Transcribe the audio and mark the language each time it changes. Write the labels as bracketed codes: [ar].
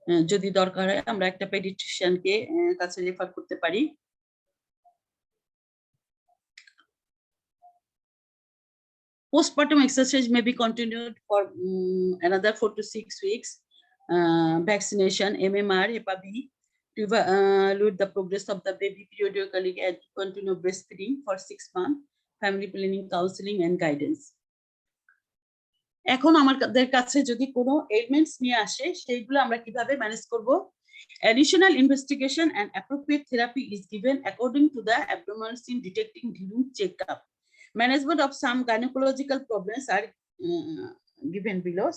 [bn] যদি দরকার হয় আমরা একটা পেডিয়াট্রিশিয়ানকে কাছে রেফার করতে পারি। [en] Postpartum exercise may be continued for another 4 to 6 weeks. Vaccination, MMR, Hepa B, to evaluate the progress of the baby periodically and continue breastfeeding for 6 months. Family planning, counseling, and guidance. [bn] এখন আমাদের কাছে যদি কোনো elements নিয়ে আসে সেইগুলো আমরা কিভাবে ম্যানেজ করব? [en] Additional investigation and appropriate therapy is given according to the abnormalities in detecting during checkup. Management of some gynecological problems are given below.